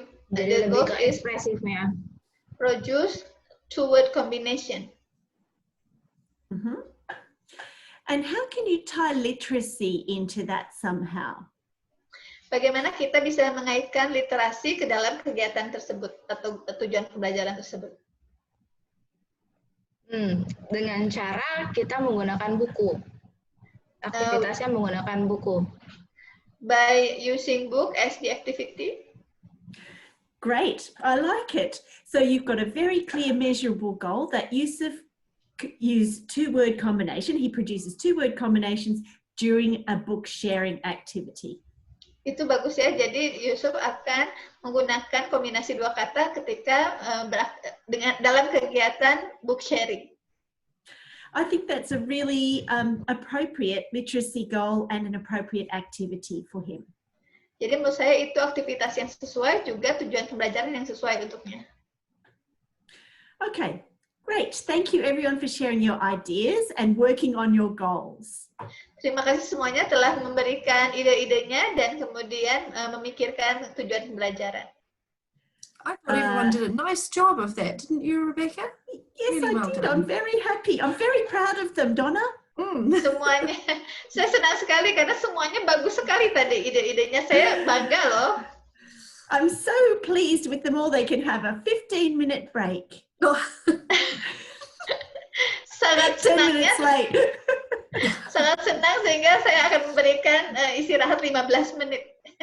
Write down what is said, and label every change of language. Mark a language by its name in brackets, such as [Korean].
[Indonesian] jadi lebih ke ekspresifnya. [English] Produce two-word combination. And how can you tie literacy into that somehow? [Indonesian] Bagaimana kita bisa mengaitkan literasi ke dalam kegiatan tersebut atau tujuan pembelajaran tersebut? Dengan cara kita menggunakan buku. Aktivitasnya menggunakan buku. [English] By using book as the activity. Great, I like it. So you've got a very clear measurable goal that Yusuf used two-word combination. He produces two-word combinations during a book sharing activity. [Indonesian] Itu bagus ya, jadi Yusuf akan menggunakan kombinasi dua kata ketika dalam kegiatan book sharing. [English] I think that's a really appropriate literacy goal and an appropriate activity for him. [Indonesian] Jadi menurut saya itu aktivitas yang sesuai, juga tujuan pembelajaran yang sesuai untuknya. [English] Okay, great. Thank you everyone for sharing your ideas and working on your goals. [Indonesian] Terima kasih semuanya telah memberikan ide-idenya dan kemudian memikirkan tujuan pembelajaran. [English] I thought everyone did a nice job of that, didn't you, Rebecca? Yes, really I did. I'm very happy. I'm very proud of them, Donna. [Indonesian] Semuanya, saya senang sekali karena semuanya bagus sekali tadi ide-idenya. Saya bangga loh. [English] I'm so pleased with them all. They can have a 15-minute break. [Indonesian] Sangat [English] 10 [Indonesian] senangnya. [English] minutes late. [Indonesian] Sangat senang sehingga saya akan memberikan istirahat 15 menit.